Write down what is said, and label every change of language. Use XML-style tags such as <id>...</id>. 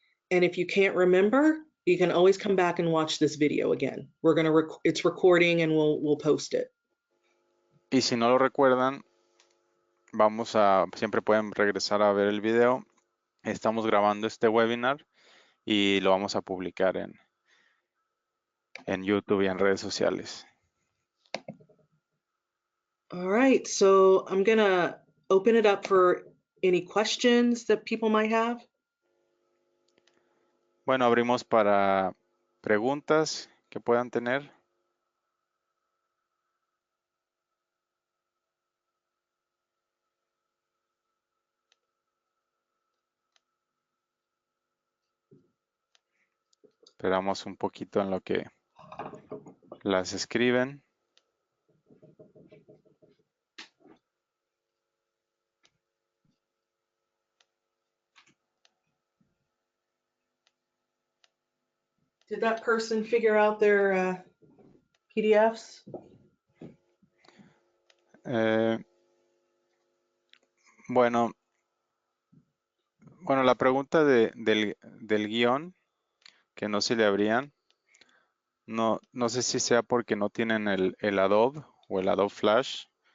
<en>And if you can't remember, you can always come back and watch this video again. We're gonna it's recording and we'll post it.</en> <es>Y si no lo recuerdan, siempre pueden regresar a ver el video. Estamos grabando este webinar y lo vamos a publicar en YouTube y en redes sociales.</es> <en>All right, so I'm gonna open it up for any questions that people might have.</en> <es>Bueno, abrimos para preguntas que puedan tener. Esperamos un poquito en lo que las escriben.</es> <en>Did that person figure out their PDFs?</en> <es>Eh, bueno, la pregunta del guión, que no se le abrían, no sé si sea porque no tienen el Adobe o el Adobe Flash.</es>